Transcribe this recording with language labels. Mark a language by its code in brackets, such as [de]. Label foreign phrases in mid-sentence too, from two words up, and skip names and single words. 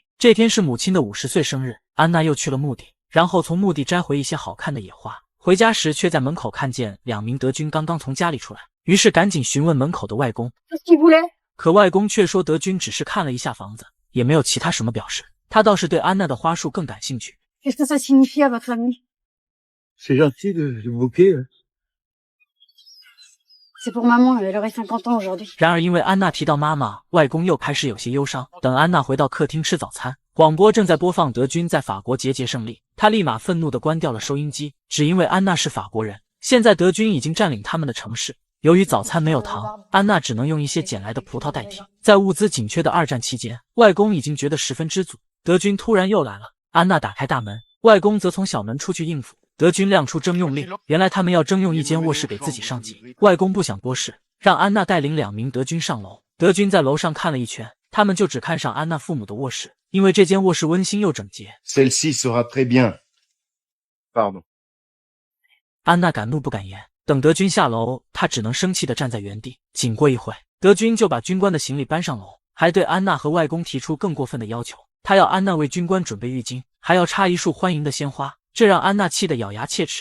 [zh] 这天是母亲的50岁生日，安娜又去了墓地，然后从墓地摘回一些好看的野花。回家时却在门口看见2名德军刚刚从家里出来，于是赶紧询问门口的外公，可外公却说德军只是看了一下房子，也没有其他什么表示。他倒是对安娜的花束更感兴趣。 [fr] C'est gentil de bouquet. C'est pour maman, elle aurait 50 ans aujourd'hui. [zh] 然而因为安娜提到妈妈，外公又开始有些忧伤。等安娜回到客厅吃早餐，广播正在播放德军在法国节节胜利，他立马愤怒地关掉了收音机，只因为安娜是法国人。现在德军已经占领他们的城市，由于早餐没有糖，安娜只能用一些捡来的葡萄代替。在物资紧缺的2战期间，外公已经觉得十分知足。德军突然又来了，安娜打开大门，外公则从小门出去应付。德军亮出征用令，原来他们要征用一间卧室给自己上级。外公不想多事，让安娜带领2名德军上楼。德军在楼上看了一圈，他们就只看上安娜父母的卧室，因为这间卧室温馨又整洁。 [fr] Celle-ci sera très bien. Pardon. [zh] 安娜敢怒不敢言，等德军下楼，她只能生气地站在原地。仅过一会，德军就把军官的行李搬上楼，还对安娜和外公提出更过分的要求。他要安娜为军官准备浴巾，还要插一束欢迎的鲜花，这让安娜气得咬牙切齿。